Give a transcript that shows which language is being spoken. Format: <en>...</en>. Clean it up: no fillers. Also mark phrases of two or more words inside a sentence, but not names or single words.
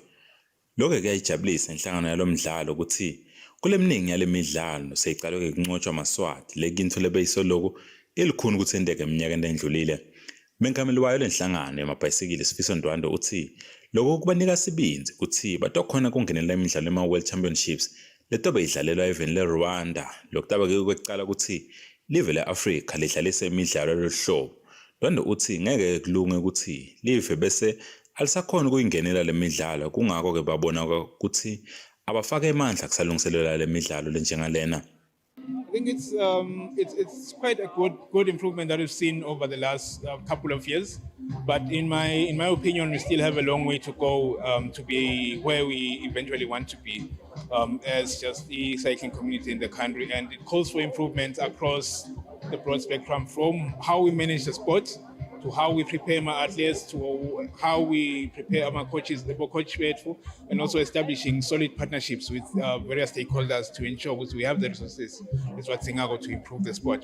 <ss>Lokho kuyayijabulisa inhlangano yalo mdlalo ukuthi kule miningi yale midlalo seyicalwe-ke kunqotshwa amaswati lekinto lebeyisoloku elikhuni ukuthi endeke eminyakeni endlulile. Mengameli wayo lenhlangano yamabhayisikili Sifiso Ndwandwe uthi lokho kubanika sibinzi ukuthi batokhona kungenela imidlalo ema-World Championships letobe idlalelwa eveni le-Rwanda. Lokutaba-ke kwecala ukuthi live le-Afrika lidlalise imidlalo loluhlobo. Ndwandwe uthi ngeke kulunge ukuthi live bese alisakhona ukuyingenela le midlalo, kungakho-ke babona ukuthi abafake emandla kusalungiselela le midlalo lenjengalena.</ss> <en>I think it's quite a good improvement that we've seen over the last couple of years, but in my opinion, we still have a long way to go to be where we eventually want to be as just the cycling community in the country, and it calls for improvements across the broad spectrum, from how we manage the sport to how we prepare our athletes, to how we prepare our coaches, the coach and also establishing solid partnerships with various stakeholders to ensure that we have the resources to improve the sport.</en>